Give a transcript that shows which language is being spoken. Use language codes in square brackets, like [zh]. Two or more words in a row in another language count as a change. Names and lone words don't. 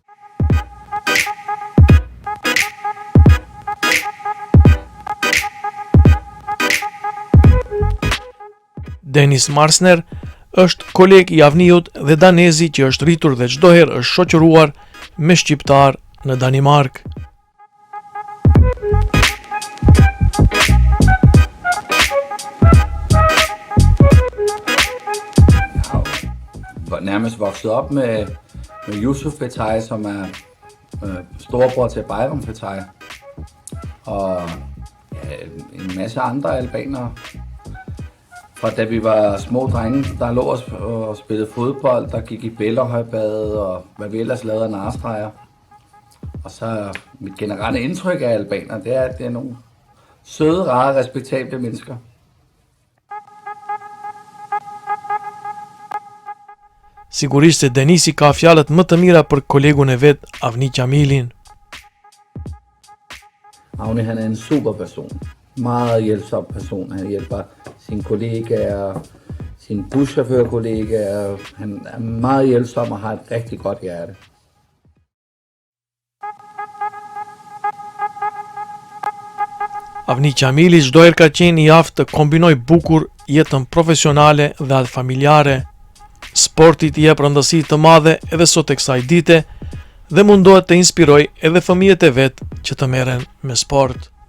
[sq] Dennis Marsner është koleg i Avniut dhe danezi që është rritur dhe çdo herë është shoqëruar me shqiptar në Danimark. [da] Nærmest vokset op med Yusuf Fetai, som storebror til Bayram Fetai, og en masse andre albanere. Fra da vi var små drenge, der lå og spillede fodbold, der gik i bællerhøjbade og hvad vi ellers lavede af narstreger. Og så mit generelle indtryk af albanere, det er, at det er nogle søde, rare, respektable mennesker. [sq] Sigurisht se Denisi ka fjalët më të mira për kolegun e vet, Avni Qamilin. [da] Avni, han er en super person. Meget hjælpsom person. Han hjælper sine kollegaer, sine buschaufførkollegaer. Han er meget hjælpsom og har et rigtig godt hjerte. [sq] Avni Qamili çdo herë ka qenë i aftë të kombinoj bukur jetën profesionale dhe atë familjare. Sportit i jep rëndësi të madhe edhe sot e kësaj dite dhe mundohet të inspiroj edhe fëmijët e vet që të merren me sport.